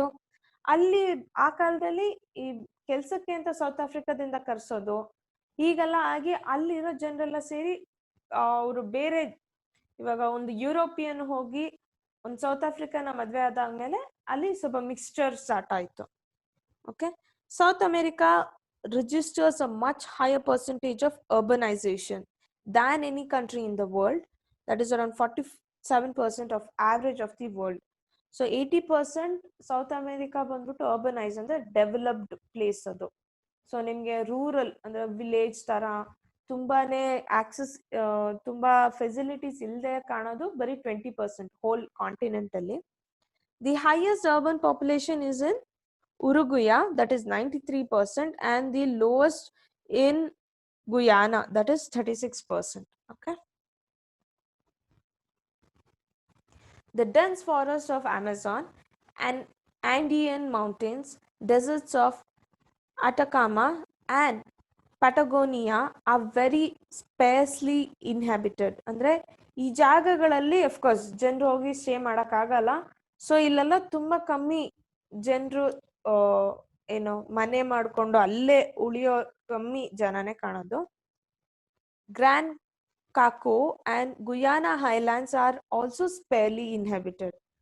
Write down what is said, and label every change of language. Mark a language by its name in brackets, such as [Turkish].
[Kannada] So ಅಲ್ಲಿ ಆ ಕಾಲದಲ್ಲಿ ಈ ಕೆಲ್ಸಕ್ಕೆ ಅಂತ ಸೌತ್ ಆಫ್ರಿಕಾದಿಂದ ಕರ್ಸೋದು ಹೀಗೆಲ್ಲ ಆಗಿ ಅಲ್ಲಿರೋ ಜನರೆಲ್ಲ ಸೇರಿ ಅವರು ಬೇರೆ, ಇವಾಗ ಒಂದು ಯುರೋಪಿಯನ್ ಹೋಗಿ ಒಂದು ಸೌತ್ ಆಫ್ರಿಕಾನ ಮದ್ವೆ ಆದಾದ್ಮೇಲೆ ಅಲ್ಲಿ ಸ್ವಲ್ಪ ಮಿಕ್ಸ್ಚರ್ ಸ್ಟಾರ್ಟ್ ಆಯ್ತು. [English] Okay, South America registers a much higher percentage of urbanization than any country in the world. That is around 47% of average of the world. [Kannada] So 80% South America ಬಂದ್ಬಿಟ್ಟು urbanized ಅಂದ್ರೆ developed place ಅದು. So ನಿಮ್ಗೆ rural ಅಂದ್ರೆ village ತರ ತುಂಬಾನೇ access, ತುಂಬಾ facilities ಇಲ್ಲದೆ ಕಾಣೋದು ಬರೀ 20% ಹೋಲ್ ಕಾಂಟಿನೆಂಟ್ ಅಲ್ಲಿ. [English] The highest urban population is in Uruguay, that is 93%, and the lowest in Guyana, that is 36%. Okay. The dense forest of Amazon and Andean mountains, deserts of Atacama and Patagonia are very sparsely inhabited. [Kannada] ಅಂದ್ರೆ ಈ ಜಾಗಗಳಲ್ಲಿ of course ಜನರು ಹೋಗಿ stay ಮಾಡಕ್ಕಾಗಲ್ಲ. So ಇಲ್ಲೆಲ್ಲ ತುಂಬಾ ಕಮ್ಮಿ ಜನರು ಏನು ಮನೆ ಮಾಡ್ಕೊಂಡು ಅಲ್ಲೇ ಉಳಿಯೋ ಕಮ್ಮಿ ಜನನೇ ಕಾಣೋದು. [English] Grand Chaco and Guiana highlands are also sparsely inhabited.